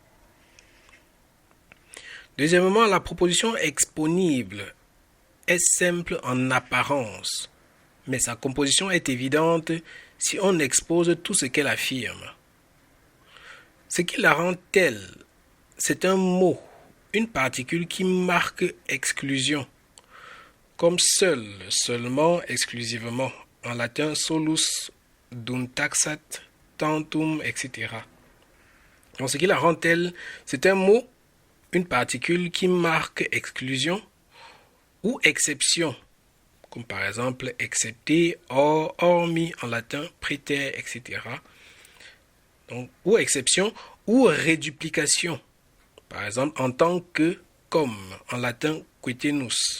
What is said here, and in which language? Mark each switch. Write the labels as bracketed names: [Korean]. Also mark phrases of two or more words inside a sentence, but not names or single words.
[French] Deuxièmement, la proposition exponible est simple en apparence, mais sa composition est évidente si on expose tout ce qu'elle affirme. Ce qui la rend telle, c'est un mot, une particule qui marque exclusion, comme seul, seulement, exclusivement, en latin [Latin] solus, duntaxat, tantum, [French] etc. Donc ce qui la rend telle, c'est un mot, une particule qui marque exclusion ou exception, comme par exemple excepté, hors, hormis en latin, préter, etc. Donc, ou exception ou réduplication, par exemple en tant que, comme en latin, quitenus.